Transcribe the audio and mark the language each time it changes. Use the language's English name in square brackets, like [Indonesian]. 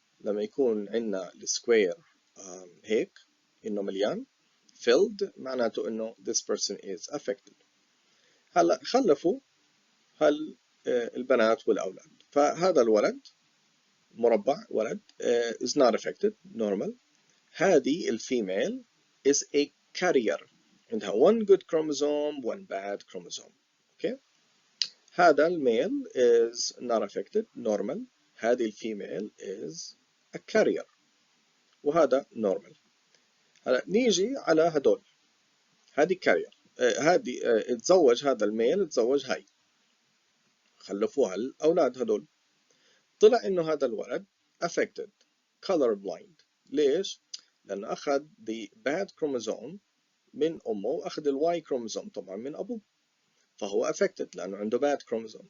[Arabic] لما يكون عندنا السكوير هيك إنه مليان filled معناته إنه [English] this person is affected. [Arabic] هلا خلفوا البنات والأولاد، فهذا الولد مربع ولد [English] is not affected normal. [Arabic] هذه الفيميل [English] is a carrier، [Arabic] عندها [English] one good chromosome one bad chromosome. okay. [Arabic] هذا الميل [English] is not affected normal. [Arabic] هذه الفيميل [English] is a carrier [Arabic] وهذا [English] normal. [Arabic] هلا نيجي على هدول، هذه carrier، هذه اتزوج هذا الميل اتزوج هاي، خلفوها الأولاد هدول، طلع إنه هذا الولد [English] affected color blind. [Arabic] ليش؟ لأنه أخذ [English] the bad chromosome [Arabic] من أمه وأخذ ال Y chromosome طبعا من أبوه، فهو affected لأنه عنده [English] bad chromosome.